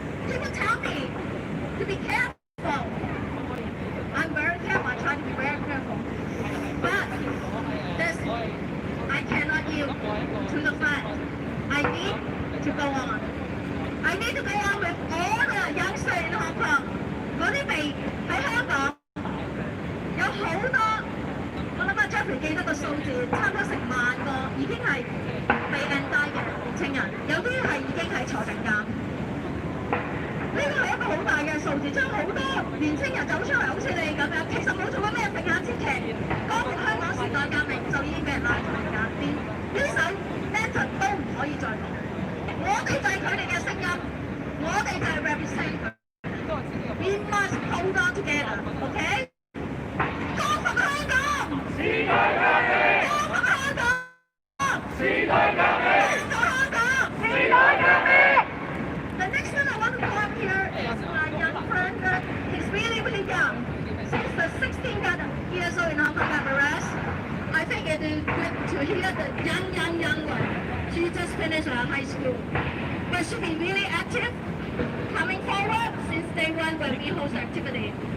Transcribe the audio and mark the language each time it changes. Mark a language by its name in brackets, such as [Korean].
[English] People tell me to be careful. I'm very careful. I try to be very careful. But this, I cannot yield to the fact. I need to go on. I need to go on with all the youngsters in Hong Kong. [Chinese] 嗰啲未喺香港有好多，我諗阿 Jeffrey 記得個數字，差唔多成萬個已經係被 indict 嘅年青人，有啲係已經係坐緊監。呢個係一個好大嘅數字，將好多年青人走出嚟，好似你咁樣，其實冇做過咩平眼之劇，光復香港時代革命就已經俾人拉坐監，連呢首 anthem 都唔可以再講。我哋就係佢哋嘅聲音，我哋就係 represent 佢。 [English] We must hold on together, OK？ [Chinese] 光復香港，時代革命，光復香港，時代革命，光復香港，時代革命。 [English] The next one I want to come here is my young friend. He's really, really young. Since the 16 years old in Hong Kong got arrested, I think it is good to hear the young one. She just finished her high school. But she's been really active, coming forward since day one when we host activity.